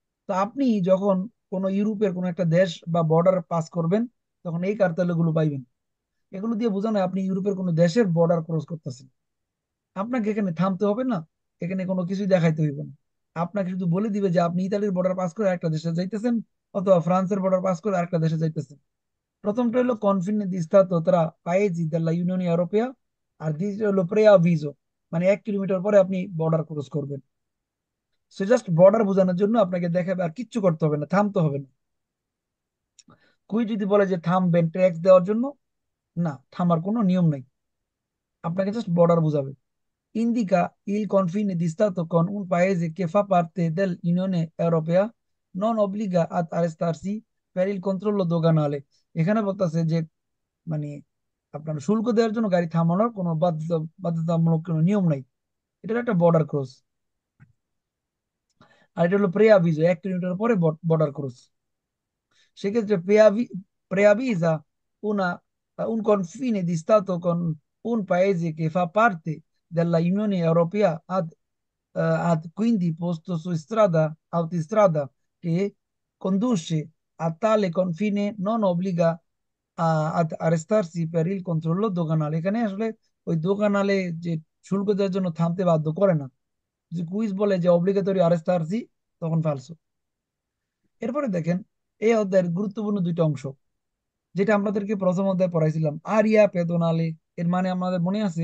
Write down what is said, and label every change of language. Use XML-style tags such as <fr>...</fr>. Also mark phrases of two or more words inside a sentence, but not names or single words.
<bn>তো আপনি যখন কোনো ইউরোপের কোনো একটা দেশ বা বর্ডার পাস করবেন, তখন এই কার্তেলগুলো পাইবেন। এগুলো দিয়ে বোঝানো হয় আপনি ইউরোপের কোনো দেশের বর্ডার ক্রস করতেছেন। আপনাকে এখানে থামতে হবে না, এখানে কোনো কিছুই দেখাইতে হইবে না। আপনাকে শুধু বলে দিবে যে আপনি ইতালির বর্ডার পাস করে আরেকটা দেশে যাইতেছেন, অথবা ফ্রান্সের বর্ডার পাস করে আরেকটা দেশে যাইতেছেন। প্রথমটা হলো</bn> <it>কনফিনে di stato tra paesi della Unione Europea,</it> <bn>আর দ্বিতীয় হলো preavviso, মানে 1 কিলোমিটার পরে আপনি বর্ডার ক্রস করবেন। সে জাস্ট বর্ডার বোঝানোর জন্য আপনাকে দেখাবে, আর কিচ্ছু করতে হবে না, থামতে হবে না। কুই যদি বলে যে থামবেন ট্যাক্স দেওয়ার জন্য, না, থামার কোনো নিয়ম নাই, আপনাকে জাস্ট বর্ডার বোঝাবে।</bn> <it>Indica il confine di Stato con un paese che fa parte dell'Unione Europea, non obbliga ad arrestarsi per il controllo doganale।</it> <bn>এখানে বলতেছে যে মানে আপনার শুল্ক দেওয়ার জন্য গাড়ি থামানোর কোনো বাধ্যতামূলক কোনো নিয়ম নাই। এটা একটা বর্ডার ক্রস। আর এটা হলো প্রে-আভিজো, 1 কিলোমিটার পরে বর্ডার ক্রস।</bn> <it>সেক্ষেত্রে preavvisa una, un confine di Stato con un paese che fa parte della Unione Europea ad quindi posto su strada, autostrada che conduce a tale confine non obbliga ad arrestarsi per il controllo doganale।</it> <bn>এখানে আসলে ওই দোকানালে যে শুল্ক দেওয়ার জন্য থামতে বাধ্য করে না। যদি কুইজ বলে যে</bn> <it>obbligatorio arrestarsi,</it> <bn>তখন ফালসো। এরপরে দেখেন এই অধ্যায়ের গুরুত্বপূর্ণ দুইটা অংশ, যেটা আমাদেরকে প্রথম অধ্যায়ে পড়াইছিলাম,</bn> <it>area pedonale.</it> <bn>এর মানে আমাদের মনে আছে?</bn>